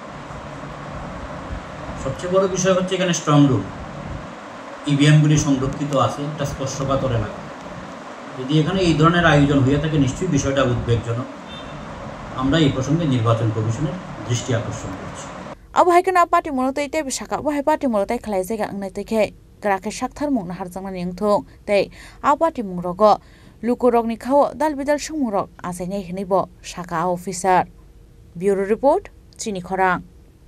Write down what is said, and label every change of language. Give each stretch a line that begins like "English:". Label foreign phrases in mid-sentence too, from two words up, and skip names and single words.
Bangla: সবচেয়ে বড় বিষয় হচ্ছে এখানে স্ট্রং রুম, ইভিএমগুলি সংরক্ষিত আছে একটা স্পর্শকাতর এলাকা। যদি এখানে এই ধরনের আয়োজন হয়ে থাকে নিশ্চয়ই বিষয়টা উদ্বেগজনক। আমরা এই প্রসঙ্গে নির্বাচন কমিশনের দৃষ্টি আকর্ষণ করছি।
Kok Borok: abu hai kana party monotai te bisaka abu hai party monotai khlai jega angnai teke krake sakthar mung na harjangna ningthung tei a party mung rogo lukorokni khao dal bidal sumurok asainai hinai bo saka officer. Bureau report Chini Khorang।